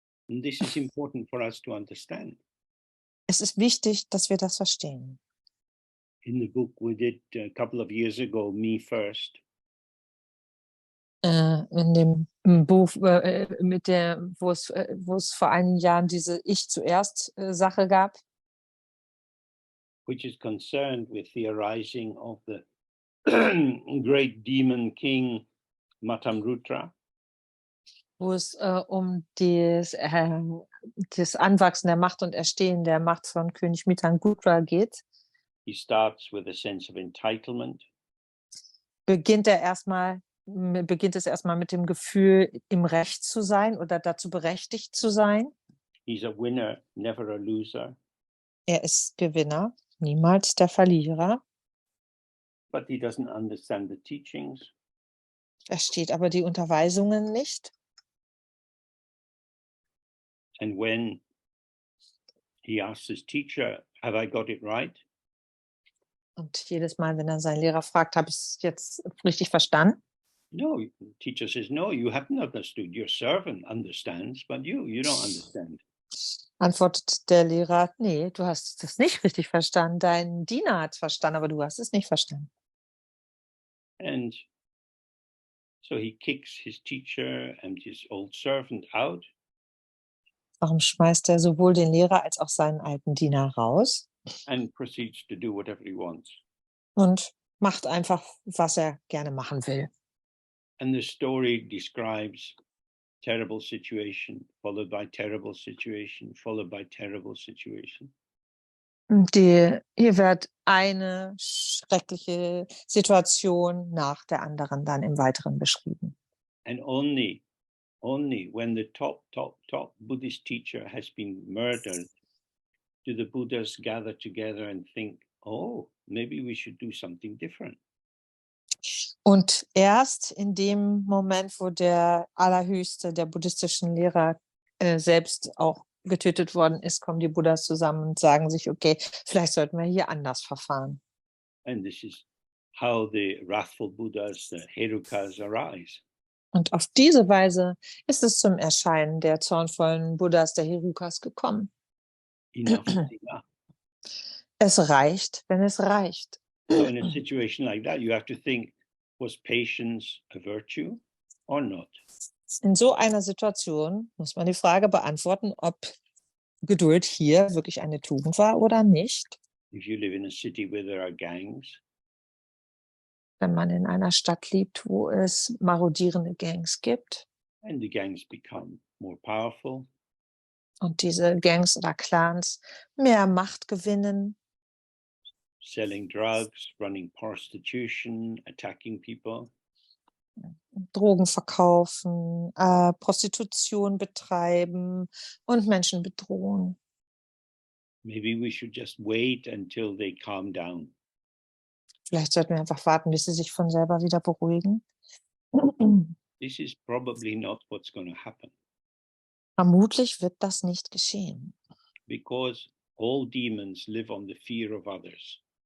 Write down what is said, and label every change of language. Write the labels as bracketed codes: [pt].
[en] And this is important for us to understand. [de] Es ist wichtig, dass wir das verstehen. [en] In the book we did a couple of years ago, Me First, [de] In dem Buch, wo es vor einigen Jahren diese Ich zuerst Sache gab, [en] which is concerned with the arising of the great demon king Matamrutra, [de] wo es um das Anwachsen der Macht und Erstehen der Macht von König Mittangutra geht. [en] He starts with a sense of entitlement. [de] Beginnt es erstmal mit dem Gefühl, im Recht zu sein oder dazu berechtigt zu sein. [en] He's a winner, never a loser. [de] Er ist Gewinner, niemals der Verlierer. [en] But he doesn't understand the teachings. [de] Versteht aber die Unterweisungen nicht. [en] And when he asks his teacher, have I got it right? [de] Und jedes Mal, wenn er seinen Lehrer fragt, habe ich es jetzt richtig verstanden? [en] No, the teacher says, no, you haven't understood. Your servant understands, but you don't understand. [de] Antwortet der Lehrer, nee, du hast das nicht richtig verstanden. Dein Diener hat es verstanden, aber du hast es nicht verstanden. [en] And so he kicks his teacher and his old servant out. [de] Warum schmeißt er sowohl den Lehrer als auch seinen alten Diener raus? [en] And proceeds to do whatever he wants. [de] Und macht einfach, was er gerne machen will. [en] And the story describes terrible situation, followed by terrible situation, followed by terrible situation. [de] Hier wird eine schreckliche Situation nach der anderen dann im Weiteren beschrieben. [en] And only when the top Buddhist teacher has been murdered do the Buddhas gather together and think, oh, maybe we should do something different. [de] Und erst in dem Moment, wo der Allerhöchste der buddhistischen Lehrer selbst auch getötet worden ist, kommen die Buddhas zusammen und sagen sich, okay, vielleicht sollten wir hier anders verfahren. [en] And this is how the wrathful Buddhas, the Herukas, arise. [de] Und auf diese Weise ist es zum Erscheinen der zornvollen Buddhas, der Herukas, gekommen. [en] enough is enough. [de] Es reicht, wenn es reicht. [en] So in a situation like that, you have to think, was patience a virtue or not? [de] In so einer Situation muss man die Frage beantworten, ob Geduld hier wirklich eine Tugend war oder nicht. [en] If you live in a city where there are gangs, [de] Wenn man in einer Stadt lebt, wo es marodierende Gangs gibt [en] and the gangs become more powerful, [de] und diese Gangs oder Clans mehr Macht gewinnen, [en] selling drugs, running prostitution, attacking people, [de] Drogen verkaufen, Prostitution betreiben und Menschen bedrohen. [en] maybe we should just wait until they calm down. [de] Vielleicht sollten wir einfach warten, bis sie sich von selber wieder beruhigen. [en] This is probably not what's going to happen, [de] Vermutlich wird das nicht geschehen, [en] because all demons live on the fear of others.